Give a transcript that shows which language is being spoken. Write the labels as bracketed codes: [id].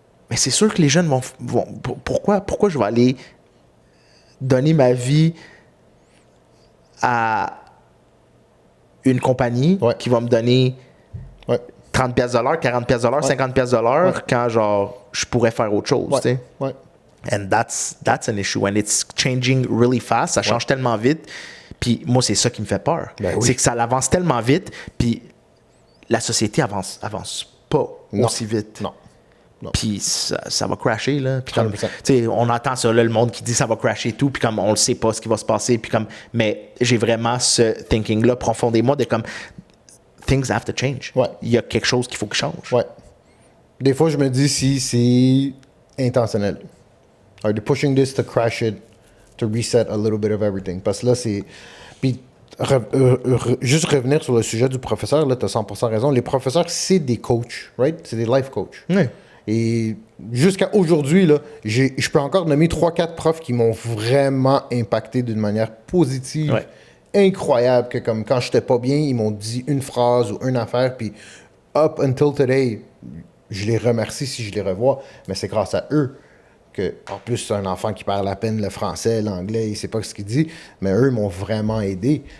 [fr] Mais c'est sûr que les jeunes vont pourquoi je vais aller donner ma vie à une compagnie qui va me donner 30 pièces de l'heure, 40 pièces de l'heure, 50 pièces de l'heure quand genre je pourrais faire autre chose, tu sais. [en] And that's an issue when it's changing really fast, [fr] ça change tellement vite. Puis moi c'est ça qui me fait peur. C'est que ça avance tellement vite, puis la société avance pas aussi vite. Non. Puis ça va crasher là. Puis comme, on entend ça là, le monde qui dit ça va crasher et tout, puis comme on le sait pas ce qui va se passer, puis comme mais j'ai vraiment ce thinking là profondément de comme [en] things have to change. [fr] Il y a quelque chose qu'il faut que change. Des fois je me dis si c'est intentionnel. [en] Are they pushing this to crash it, to reset a little bit of everything? [fr] Parce que là c'est puis juste revenir sur le sujet du professeur, là, tu as 100% raison. Les professeurs, c'est des coachs, right? C'est des life coachs. Et jusqu'à aujourd'hui, là, je peux encore nommer 3-4 profs qui m'ont vraiment impacté d'une manière positive, incroyable, que comme quand j'étais pas bien, ils m'ont dit une phrase ou une affaire, puis [en] up until today, [fr] je les remercie si je les revois, mais c'est grâce à eux que, en plus, c'est un enfant qui parle à peine le français, l'anglais, il sait pas ce qu'il dit, mais eux m'ont vraiment aidé.